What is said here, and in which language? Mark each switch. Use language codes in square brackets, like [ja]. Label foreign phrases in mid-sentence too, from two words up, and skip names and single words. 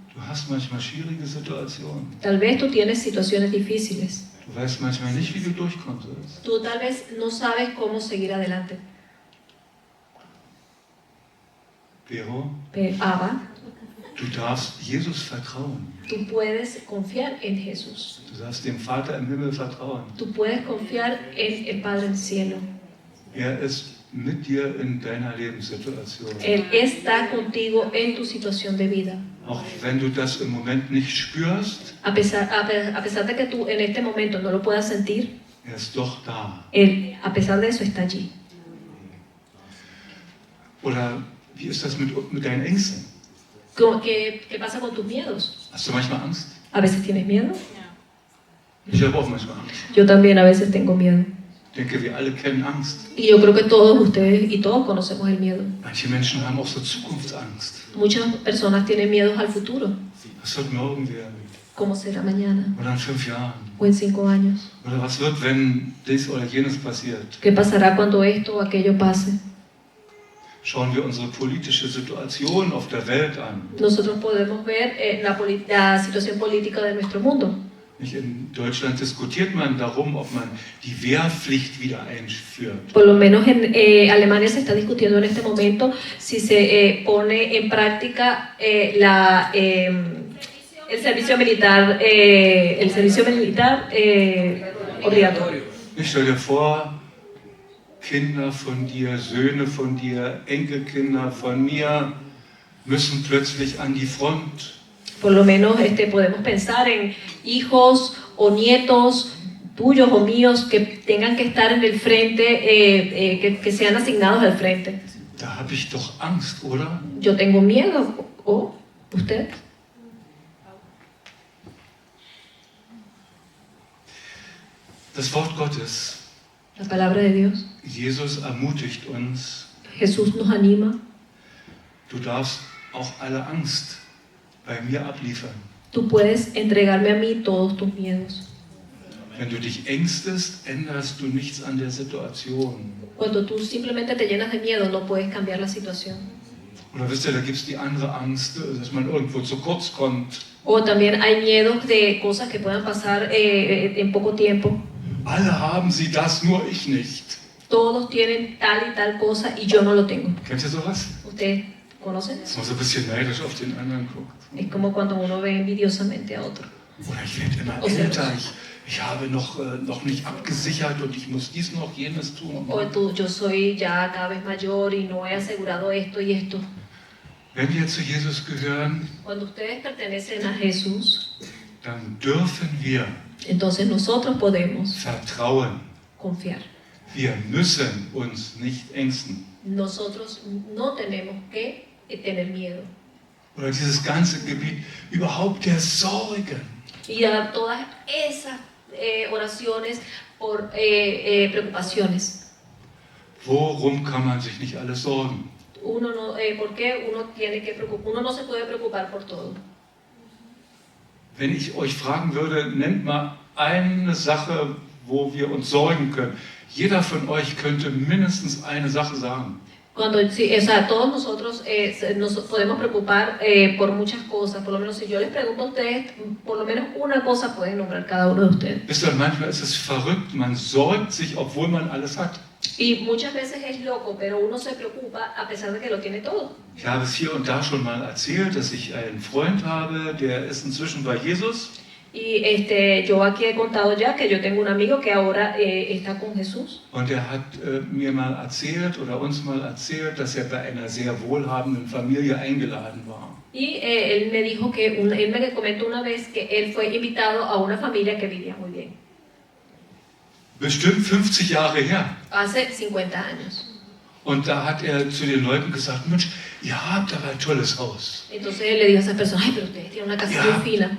[de] Du hast manchmal schwierige Situationen. [es] Tal vez tú tienes situaciones difíciles. [de] Du weißt manchmal nicht, wie du durchkommen sollst. [es] Tú tal vez no sabes cómo seguir adelante. Pero Pero Abba, [de] du darfst Jesus vertrauen. [es] tú puedes confiar en Jesús. [de] Du darfst dem Vater im Himmel vertrauen. [es] Tú puedes confiar en el Padre del cielo. [de] Er ist mit dir in deiner Lebenssituation. [es] Él está contigo en tu situación de vida. [de] Auch wenn du das im Moment nicht spürst, [es] A pesar de que tú en este momento no lo puedas sentir, [de] er ist doch da. [es] Él, a pesar de eso, está allí. [de] Oder wie ist das mit deinen Ängsten? [es] ¿Qué pasa con tus miedos? [de] Hast du manchmal Angst? [es] ¿A veces tienes miedo? [de] Ich habe auch manchmal Angst. [es] Yo también a veces tengo miedo. [de] Ich denke, wir alle kennen Angst. [es] Y yo creo que todos ustedes y todos conocemos el miedo. [de] Manche Menschen haben auch so Zukunftsangst. [es] Muchas personas tienen miedos al futuro. [de] Was wird morgen werden? [es] ¿Cómo será mañana? [de] Oder in 5 Jahren? [es] o en 5 años? [de] Oder was wird, wenn dies oder jenes passiert? [es] ¿Qué pasará cuando esto o aquello pase? [de] Schauen wir unsere politische Situation auf der Welt an. [es] Nosotros podemos ver la situación política de nuestro mundo. [de] Nicht in Deutschland diskutiert man darum, ob man die Wehrpflicht wieder einführt. [es] Por lo menos en Alemania se está discutiendo en este momento si se pone en práctica el servicio militar obligatorio. [de] Ich stell dir vor, Kinder von dir, Söhne von dir, Enkelkinder von mir müssen plötzlich an die Front. [es] Por lo menos podemos pensar en hijos o nietos tuyos o míos que tengan que estar en el frente, que sean asignados al frente. [de] Da habe ich doch Angst, oder? [es] Yo tengo miedo. ¿O usted? [de] Das Wort Gottes, [es] La palabra de Dios. [de] Jesus ermutigt uns, [es] Jesús nos anima. [de] du darfst auch alle Angst bei mir abliefern. [es] Tú puedes entregarme a mí todos tus miedos. [de] Wenn du dich ängstest, änderst du nichts an der Situation. [es] Cuando tú simplemente te llenas de miedo, no puedes cambiar la situación. [de] Oder wisst ihr, da gibt es die andere Angst, dass man irgendwo zu kurz kommt. [es] O también hay miedos de cosas que puedan pasar en poco tiempo. [de] Alle haben sie das, nur ich nicht. [es] Todos tienen tal y tal cosa y yo no lo tengo. [de] Kennt ihr sowas? [es] ¿Ustedes conocen? [de] Dass man so ein bisschen neidisch auf den anderen guckt. [es] Es como cuando uno ve envidiosamente a otro. [de] Oder ich werde immer älter, ich habe noch nicht abgesichert und ich muss dies noch, jenes tun. [es] O yo soy ya cada vez mayor y no he asegurado esto y esto. [de] Wenn wir zu Jesus gehören, [es] Cuando ustedes pertenecen a Jesús, [de] dann dürfen wir [es] entonces nosotros podemos [de] vertrauen. [es] confiar. [de] Wir müssen uns nicht ängsten. [es] Nosotros no tenemos que tener miedo. [de] Oder dieses ganze Gebiet überhaupt der Sorgen. [es] Y a todas esas oraciones por preocupaciones. [de] Worum kann man sich nicht alles sorgen? [es] Uno no, ¿por qué uno tiene que preocupar? Uno no se puede preocupar por todo. [de] Wenn ich euch fragen würde, nennt mal eine Sache, wo wir uns sorgen können. Jeder von euch könnte mindestens eine Sache sagen. [es] Cuando, sí, o sea, todos nosotros nos podemos preocupar por muchas cosas. Por lo menos si yo les pregunto a ustedes, por lo menos una cosa pueden nombrar cada uno de ustedes. [de] Wisst ihr, manchmal ist es verrückt, man sorgt sich, obwohl man alles hat. [es] Y muchas veces es loco, pero uno se preocupa a pesar de que lo tiene todo. [de] Ich habe es hier und da schon mal erzählt, dass ich einen Freund habe, der ist inzwischen bei Jesus. [es] Y yo aquí he contado ya que yo tengo un amigo que ahora está con Jesús. [de] Und er hat mir mal erzählt oder uns mal erzählt, dass er bei einer sehr wohlhabenden Familie eingeladen war. [es] Y él me dijo que él me comentó una vez que él fue invitado a una familia que vivía muy bien. [de] Bestimmt 50 Jahre her. [es] Hace 50 años. [de] Und da hat er zu den Leuten gesagt, Mensch, ihr habt aber ein tolles Haus. [es] Entonces él le dijo a esas personas, ay, pero ustedes tienen una casa muy fina.